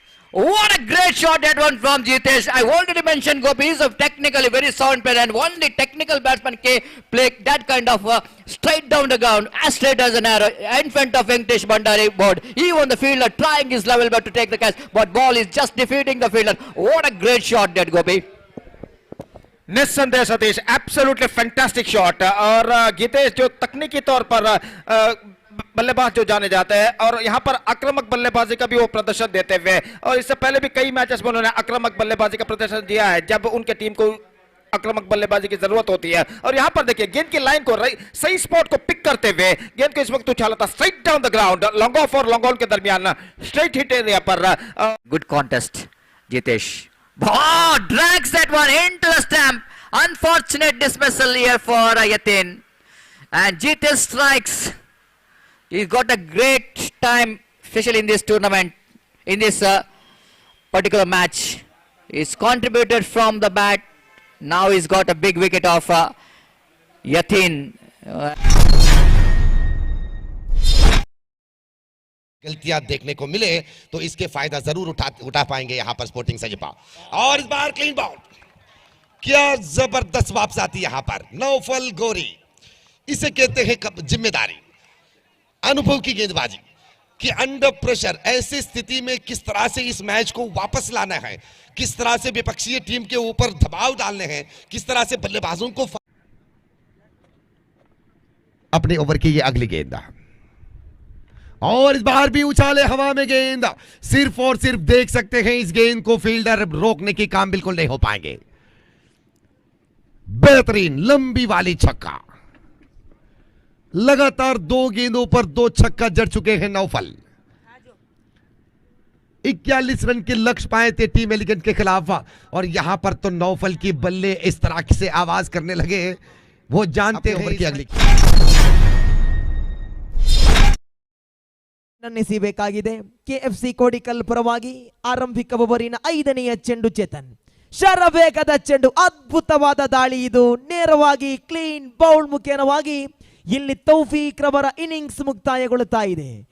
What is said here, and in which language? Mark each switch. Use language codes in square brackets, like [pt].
[en] What a great shot that one from Jitesh. I already mentioned Gopi is a technically very sound player and only technical batsman can play that kind of straight down the ground, as straight as an arrow in front of Venkatesh Bhandari board. Even the fielder trying his level best to take the catch, but ball is just defeating the fielder. What a great shot that Gopi. [hi] निस्संदेह Satish, [en] Absolutely fantastic shot. [hi] और गीतेश जो तकनीकी तौर पर बल्लेबाज जो जाने जाते हैं और यहाँ पर आक्रामक बल्लेबाजी का भी वो प्रदर्शन देते हुए, और इससे पहले भी कई मैचेस में उन्होंने आक्रामक बल्लेबाजी का प्रदर्शन दिया है जब उनके टीम को आक्रामक बल्लेबाजी की जरूरत होती है। और यहाँ पर देखिए गेंद की लाइन को सही स्पॉट को पिक करते हुए गेंद को इस वक्त उछाला था [en] straight down the ground, [hi] long off और लॉन्ग ऑन के दरमियान स्ट्रेट हिट एरिया पर। [en] Good contest. Jitesh. Oh, drags that one into the stamp. Unfortunate dismissal here for Yatin. And Jitesh strikes. He's got a great time, especially in this tournament, in this particular match. He's contributed from the bat. Now he's got a big wicket of Yatin. [hi] गलतियां देखने को मिले तो इसके फायदा जरूर उठा पाएंगे यहां पर स्पोर्टिंग सजपा। और इस बार क्लीन बाउंड, क्या जबरदस्त वापस आती यहां पर नौफल गोरी। इसे कहते हैं जिम्मेदारी, अनुभव की गेंदबाजी कि अंडर प्रेशर ऐसी स्थिति में किस तरह से इस मैच को वापस लाना है, किस तरह से विपक्षीय टीम के ऊपर दबाव डालने हैं, किस तरह से बल्लेबाजों को अपने ओवर की ये अगली गेंद। और इस बार भी उछाले हवा में गेंद, सिर्फ और सिर्फ देख सकते हैं इस गेंद को फील्डर रोकने की काम बिल्कुल नहीं हो पाएंगे। बेहतरीन लंबी वाली छक्का, लगातार 2 गेंदों पर 2 छक्का जड़ चुके हैं नौफल। 41 रन के लक्ष्य पाए थे टीम एलिगेंट के खिलाफ, और यहां पर तो नौफल की बल्ले इस तरह से आवाज करने लगे, वो जानते हैं कि अगली [kn] ನನ್ನಿಸಬೇಕಾಗಿದೆ ಕೆಎಫ್ಸಿ ಕೋಡಿಕಲ್ ಪರವಾಗಿ ಆರಂಭಿಕ ಓವರಿನ 5ನೆಯ ಚೆಂಡು ಚೇತನ್ ಶರವೇಗದ ಚೆಂಡು, ಅದ್ಭುತವಾದ ದಾಳಿ ಇದು, ನೇರವಾಗಿ ಕ್ಲೀನ್ ಬೌಲ್ ಮುಖೇನವಾಗಿ ಇಲ್ಲಿ ತೌಫೀಕ್ ರವರ ಇನ್ನಿಂಗ್ಸ್ ಮುಕ್ತಾಯಗೊಳ್ಳುತ್ತಾ ಇದೆ.